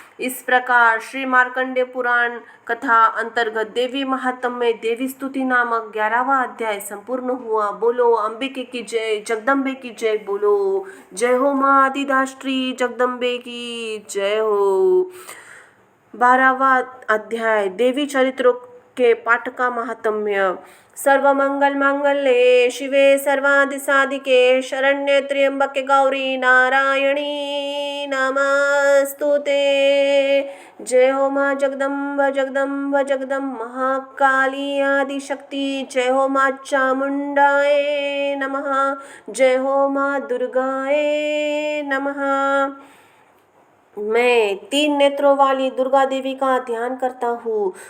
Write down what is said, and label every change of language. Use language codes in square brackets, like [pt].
[hi] इस प्रकार श्री मार्कंडेय पुराण कथा अंतर्गत देवी महात्म्य में देवी स्तुति नामक 11वां अध्याय संपूर्ण हुआ। बोलो अंबिके की जय, जगदम्बे की जय। बोलो जय हो माँ आदिदात्री जगदम्बे की जय हो। 12वां अध्याय देवी चरित्रों के पाठ का महात्म्य। [sa] सर्वमंगल मांगल्ये शिवे सर्वादि साधिके शरण्ये त्र्यंबके गौरी नारायणी नमस्तुते। [hi] जय हो माँ जगदम्ब जगदम्ब जगदम्ब महाकाली आदि शक्ति। जय हो माँ [sa] चामुंडाए नमः। [hi] जय हो माँ [sa] दुर्गाए नमः। [hi] मैं 3 नेत्रों वाली दुर्गा देवी का ध्यान करता हूँ।